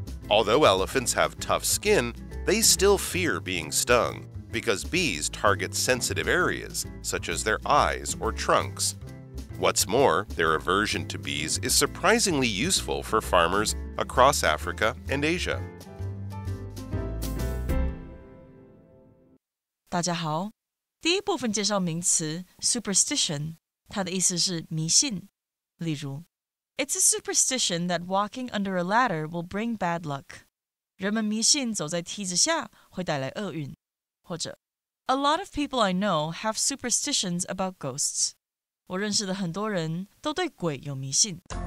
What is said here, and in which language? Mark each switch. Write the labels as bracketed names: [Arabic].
[English] Although elephants have tough skin, they still fear being stung because bees target sensitive areas, such as their eyes or trunks. What's more, their aversion to bees is surprisingly useful for farmers across Africa and Asia. [Chinese] 大家好，第一部分介绍名词 superstition， 它的意思是迷信。例如 [English] It's a superstition that walking under a ladder will bring bad luck. [Chinese] 人们迷信走在梯子下会带来厄运。或者 [English] A lot of people I know have superstitions about ghosts. [Chinese] 我认识的很多人都对鬼有迷信。